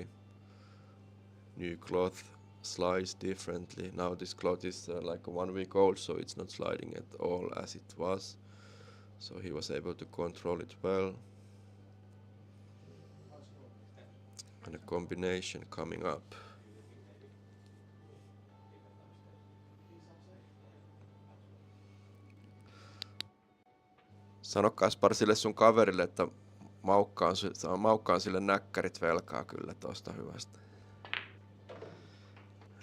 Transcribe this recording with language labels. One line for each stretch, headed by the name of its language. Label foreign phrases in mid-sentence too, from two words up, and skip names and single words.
English: New cloth slides differently. Now this cloth is like 1 week old, so it's not sliding at all as it was. So he was able to control it well. And a combination coming up.
Finnish: Sano Kaspar sille sun kaverille, että maukkaan sille näkkärit velkaa kyllä tosta hyvästä.